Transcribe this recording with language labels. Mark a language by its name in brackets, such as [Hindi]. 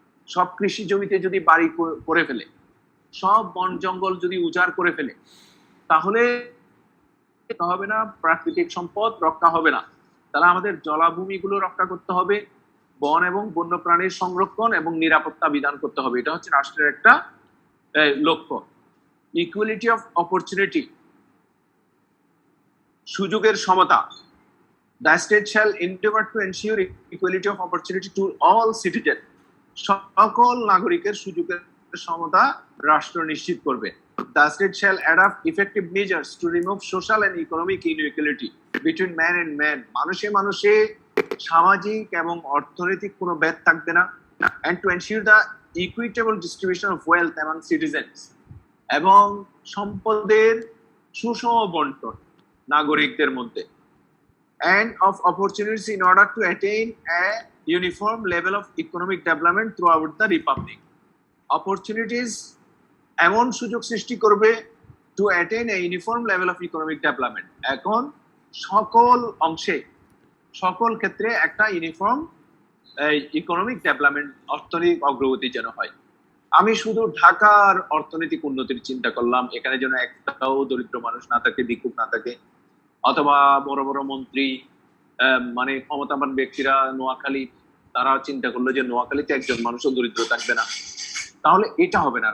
[Bangla] সব কৃষি জমিতে যদি বাড়ি করে ফেলে, সব বন জঙ্গল যদি উজাড় করে ফেলে, তাহলে হবে না, প্রাকৃতিক সম্পদ রক্ষা হবে না। তাহলে আমাদের জলাভূমিগুলো রক্ষা করতে হবে, বন এবং বন্যপ্রাণীর সংরক্ষণ এবং নিরাপত্তা বিধান করতে হবে। এটা হচ্ছে রাষ্ট্রের একটা লক্ষ্য। ইকুয়ালিটি অফ অপরচুনিটি, সুযোগের সমতা। [English] The state shall endeavor to ensure equality of opportunity to all citizens. [Bangla] সকল নাগরিকের সুযোগের সমতা রাষ্ট্র নিশ্চিত করবে। [English] The state shall adopt effective measures to remove social and economic inequality between man and man. [Bangla] মানুষে মানুষে সামাজিক এবং অর্থনৈতিক কোনো ভেদ থাকবে না। [English] And to ensure the equitable distribution of wealth among citizens. [Bangla] এবং সম্পদের সুষম বন্টন নাগরিকদের মধ্যে। [English] And of opportunities in order to attain a uniform level of economic development throughout the republic. Opportunities [Bangla] এমন সুযোগ সৃষ্টি করবে [English] to attain a uniform level of economic development. [Bangla] এখন সকল অংশে সকল ক্ষেত্রে একটা ইউনিফর্ম ইকোনমিক ডেভেলপমেন্ট, অর্থনৈতিক অগ্রগতি যেন হয়। আমি শুধু ঢাকার অর্থনৈতিক উন্নতির চিন্তা করলাম, এখানে যেন একটাও দরিদ্র মানুষ না থাকে, ভিক্ষুক না থাকে, অথবা বড় বড় মন্ত্রী মানে ক্ষমতাবান ব্যক্তিরা নোয়াখালী, তারা চিন্তা করলো যে নোয়াখালীতে একজন মানুষও দরিদ্র থাকবে না, তাহলে এটা হবে না।